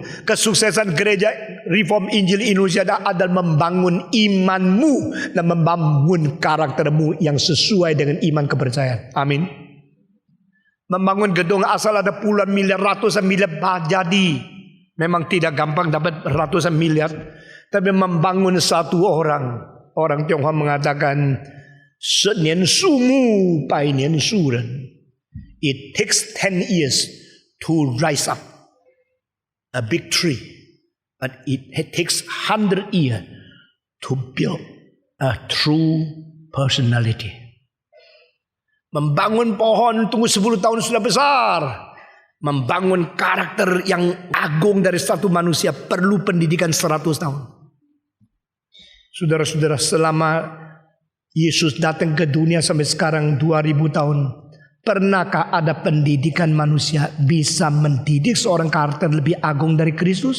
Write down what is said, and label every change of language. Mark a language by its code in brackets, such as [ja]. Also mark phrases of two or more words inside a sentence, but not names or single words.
[id] Kesuksesan gereja Reform Injil Indonesia adalah membangun imanmu dan membangun karaktermu yang sesuai dengan iman kepercayaan. Amin. Membangun gedung asal ada puluhan miliar, ratusan miliar jadi. Memang tidak gampang dapat ratusan miliar. Tapi membangun satu orang. Orang Tionghoa mengatakan, [zh] 10 年树木百年树人. [en] It takes 10 years to rise up a big tree. But it takes 100 years to build a true personality. [id] Membangun pohon tunggu 10 tahun sudah besar. Membangun karakter yang agung dari satu manusia perlu pendidikan 100 tahun. Saudara-saudara, selama Yesus datang ke dunia sampai sekarang 2000 tahun, pernahkah ada pendidikan manusia bisa mendidik seorang karakter lebih agung dari Kristus?